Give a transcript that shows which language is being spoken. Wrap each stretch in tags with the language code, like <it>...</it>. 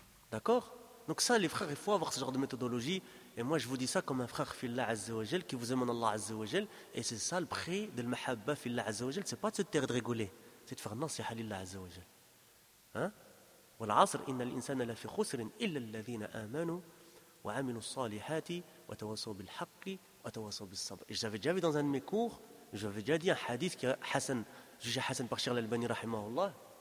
<fr>D'accord ? Donc ça, les frères, il faut avoir ce genre de méthodologie. Et moi, je vous dis ça comme un frère, fillah azza wa jal, qui vous aime en Allah azza wa jal. Et c'est ça, le prix de la mahabba, fillah azza wa jal, c'est pas de se taire, de rigoler. C'est de faire non, c'est halillah azza wa jal.</fr> <ar>والعصر إن الإنسان لا في خسر إلا الذين آمنوا وعملوا الصالحات وتواصوا بالحق وتواصوا بالصبر.</ar> <fr>J'avais déjà vu dans un de mes cours, j'avais déjà dit un hadith qui est Hassan, jugé Hassan par Cheikh Al-Albani rahimahullah.</fr>